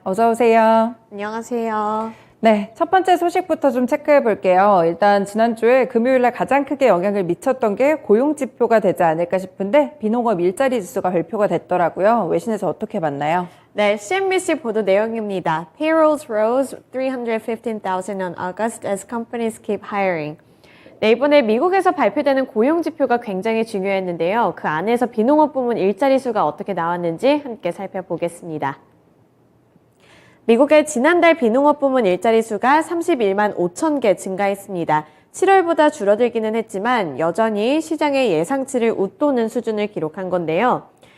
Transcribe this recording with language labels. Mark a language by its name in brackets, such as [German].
[Korean] 어서 오세요. 안녕하세요. 네, 첫 번째 소식부터 좀 체크해 볼게요. 일단 지난주에 금요일날 가장 크게 영향을 미쳤던 게 고용지표가 되지 않을까 싶은데 비농업 일자리 지수가 발표가 됐더라고요. 외신에서 어떻게 봤나요? 네, CNBC 보도 내용입니다. [English] Payrolls rose 315,000 on August as companies keep hiring. [Korean] 네, 이번에 미국에서 발표되는 고용지표가 굉장히 중요했는데요. 그 안에서 비농업 부문 일자리 수가 어떻게 나왔는지 함께 살펴보겠습니다. 미국의 지난달 비농업 부문 일자리 수가 31만 5천 개 증가했습니다. 7월보다 줄어들기는 했지만 여전히 시장의 예상치를 웃도는 수준을 기록한 건데요.